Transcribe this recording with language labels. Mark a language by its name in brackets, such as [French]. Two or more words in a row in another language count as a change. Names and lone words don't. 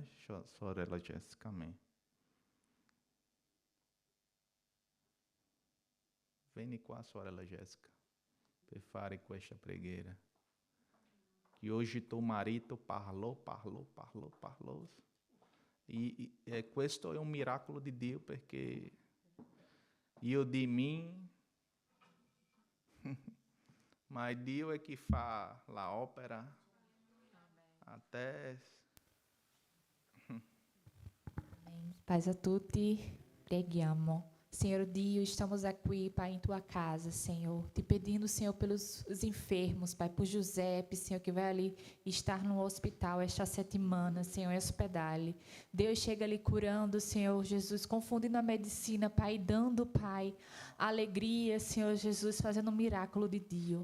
[Italian] Sorella Jessica, amém. Vieni qua, sorella Jéssica, per fare questa preghiera. [Portuguese] Que hoje tuo marito parlò. [Italian] E questo è un miracolo di Dio, perché io di mim, ma Dio è chi fa la opera. [Portuguese] Até. [Italian] Paz a tutti, preghiamo. [Portuguese] Senhor Dio, estamos aqui, Pai, em Tua casa, Senhor, te pedindo, Senhor, pelos os enfermos, Pai, por Giuseppe, Senhor, que vai ali estar no hospital esta semana, Senhor, em hospedale. Deus chega ali curando, Senhor Jesus, confundindo a medicina, Pai, dando, Pai, alegria, Senhor Jesus, fazendo um milagre de Dio.